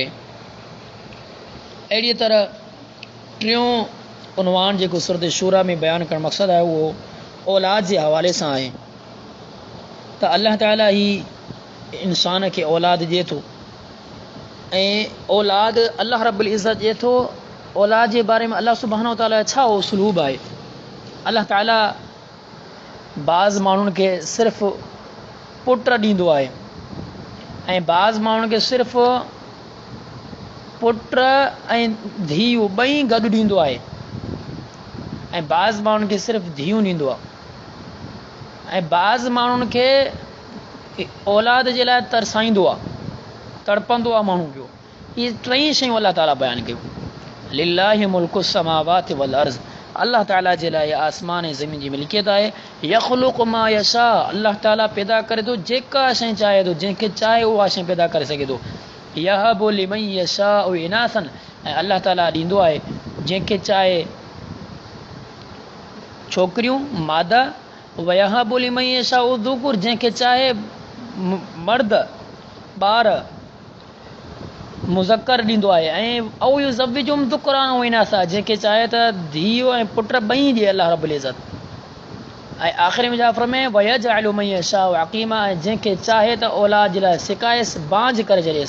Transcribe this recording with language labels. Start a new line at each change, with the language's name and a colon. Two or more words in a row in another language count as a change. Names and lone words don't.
Sindhi: अहिड़ीअ तरह टियों उनवान जेको सूरत शूरा में बयानु करणु मक़सदु आहे, उहो औलाद जे हवाले सां आहे त अल्लाह ताला ही इंसान खे औलाद ॾिए थो। ऐं औलाद अल्लाह
Arabic: رب العزة
Sindhi: ॾिए थो। औलाद जे बारे में अल्लाह
Arabic: سبحانه وتعالى
Sindhi: छा उसलूब आहे। अल्लाह ताला बाज़ माण्हुनि खे सिर्फ़ु पुट ॾींदो आहे, ऐं बाज़ माण्हुनि खे सिर्फ़ु पुट ऐं धीउ ॿई गॾु ॾींदो आहे, ऐं बाज़ माण्हुनि खे सिर्फ़ु धीउ ॾींदो आहे, ऐं बाज़ माण्हुनि खे औलाद जे लाइ तरसाईंदो आहे, तड़पंदो आहे माण्हू पियो। इहे टई शयूं अल्लाह ताला बयानु कयूं।
Arabic: لله ملك السماوات والأرض,
Sindhi: अल्लाह ताला जे लाइ आसमान ऐं ज़मीन जी मिल्कियत आहे।
Arabic: يخلق ما يشاء,
Sindhi: अल्लाह ताला पैदा करे थो जेका शइ चाहे थो, जंहिंखे चाहे उहा शइ पैदा करे सघे थो।
Arabic: يهب لمن يشاء إناثا,
Sindhi: ऐं अल्लाह ताला ॾींदो आहे जंहिंखे चाहे छोकिरियूं मादा,
Arabic: ويهب لمن يشاء الذكور,
Sindhi: जंहिंखे चाहे मर्द ॿार मुज़क्कर ॾींदो आहे। ऐं
Arabic: أو يزوجهم ذكرانا وإناثا,
Sindhi: जंहिंखे चाहे त धीउ ऐं पुट ॿई ॾिए अल्लाह
Arabic: رب العزة.
Sindhi: ऐं आख़िरी में छा फरमाए,
Arabic: ويجعل من يشاء عقيما,
Sindhi: ऐं जंहिंखे चाहे त औलाद जे लाइ सिकायसि, बांझ करे छॾेसि।